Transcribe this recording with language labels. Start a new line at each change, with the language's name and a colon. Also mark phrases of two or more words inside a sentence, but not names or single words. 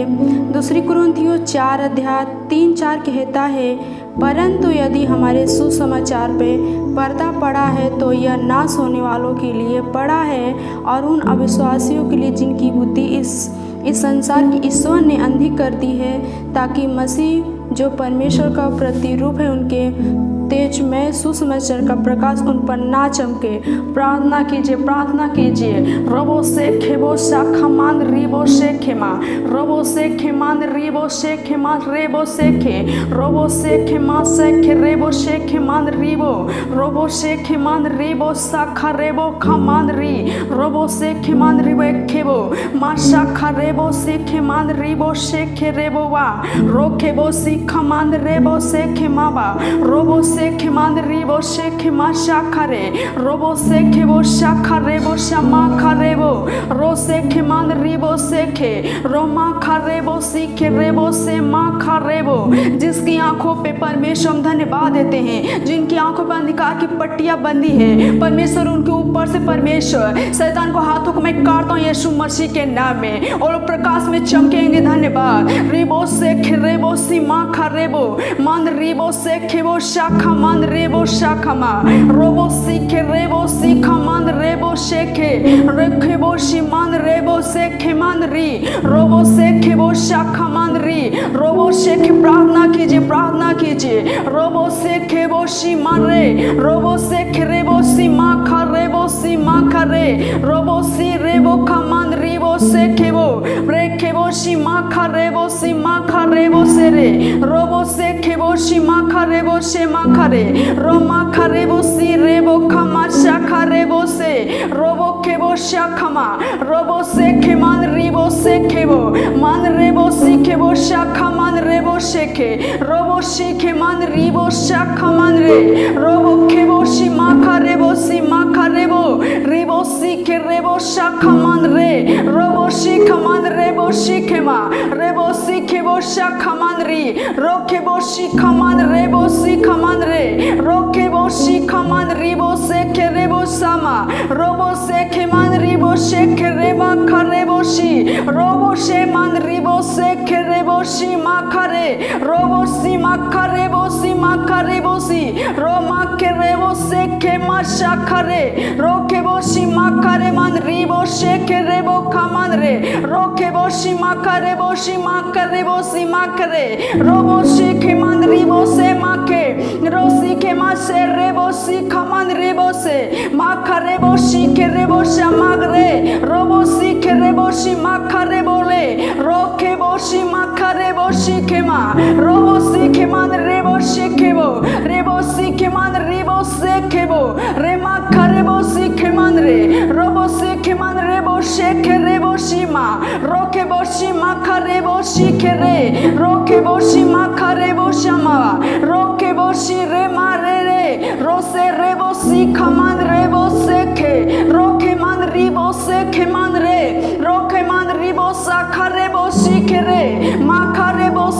Hindi: 2 कुरिन्थियों 4:3-4 कहता है, परंतु यदि हमारे सुसमाचार पे पर्दा पड़ा है तो यह नाश होने वालों के लिए पड़ा है और उन अविश्वासियों के लिए जिनकी बुद्धि इस संसार की ईश्वर ने अंधी कर दी है, ताकि मसीह जो परमेश्वर का प्रतिरूप है उनके तेज में सुसमाचार का प्रकाश उन पर ना चमके। प्रार्थना कीजिए, प्रार्थना कीजिए। रबो से खेबो शाखा मान रिबो से खेमा रबो से खेमान रिबो से खेमा रेबो से खे रबो से खेमा से खे रेबो से खेमान रिबो रबो से खेमान रिबो शाखा रेबो खमान री रबो से खेमान रिबो खेबो मा शाखा रेबो से खेमान रिबो से खे रेबो वा रो खेबो सी खमान रेबो से खेमा बा रोबो से खेमान रिबो से खेमा शाखा रे रोबो से खेबो शाखा रेबो शमा खा रेबो रो से खेमान रिबो से खे रोमा खा रेबो सी खे रेबो से मा खा रेबो। जिसकी आंखों पे परमेश्वर हम धन्यवाद देते हैं, जिनकी आंखों पर अंधकार की पट्टियां बंदी है, परमेश्वर उनके ऊपर से परमेश्वर शैतान को हाथों को मैं काटता हूँ यीशु मसीह के नाम में, और वो प्रकाश में चमकेंगे। धन्यवाद। रिबो से खे रेबो सी मा खा रेबो मान रिबो से खेबो शाखा मान रेबो शाखा मा रोबो सी खे रेबो सी खमान रेबो से खे रेखेबो सी मान रेबो से खे मान री रोबो से खेबो शाखा मान री रोबो से खे। प्रार्थना कीजिए, प्रार्थना कीजिए। रोबो से खेबो सी मान रे रोबो से खे रेबो सी मा खा रेबो सी मा खा रे रोबो सी रेबो खमान रिबो से खेबो रे खेबो सी मा खा रेबो सी मा खा रेबो से रे रोबो से खेबो सी मा खा रेबो से मा खा रे रोमा खा रेबो सी रेबो खमा शाखा रेबो से रोबो खेबो शाखमा रोबो से खेमान रिबो से खेबो मान रेबो सी खेबो शाखा मान रेबो से खे रोबो सी खेमान रिबो शाखा मान रे रोबो खेबो सी मा खा रेबो सी मा खा रेबो रिबो सी खे रेबो शाखा मान रे रोबो सी खमान रेबो सी खेमा रेबो सी खेबो शाखा मान री रो खेबो सी खमान रेबो सी खमान रे रो खेबो सी खमान रिबो से खे रेबो सामा रोबो से खेमान रिबो से खे रेबा खा रेबो सी रोबो से मान रिबो से खे रेबो सी मा खा रे रोबो सी मा खा रेबो सी मा खा रेबो सी रो मा खे रेबो से खे मा शाखा रे रो खेबो सी मा खा रे मान रिबो से खे रेबो खमान रे रो खेबो सी मा खा रेबो सी मा खा रेबो सी मा खा रे रोबो सी खे मान रिबो से मा खे रो सी खे मा से रेबो सी खमान रेबो से मा खा रेबो सी खे रेबो सा मा रे रोबो सी खे रेबो सी मा खा रेबो ले रो खेबो सी मा खा रेबो सी खे मा रोबो सी खे मान रेबो सी खेबो रेबो सी खे मान रिबो से खेबो रे मा खा रेबो सी खे मान रे रोबो सी खे मान रेबो से खे रेबो सी मा रो खेबो सी मा खा रेबो सी खे रे रो खेबो सी मा खा रेबो शमा रो खेबो सी रे मा रे रे रो से रेबो सी खमान रेबो से खे रो खे मान रिबो से खे मान रे रो खे मान रिबो सा खा रेबो सी खे रे मा खा रेबो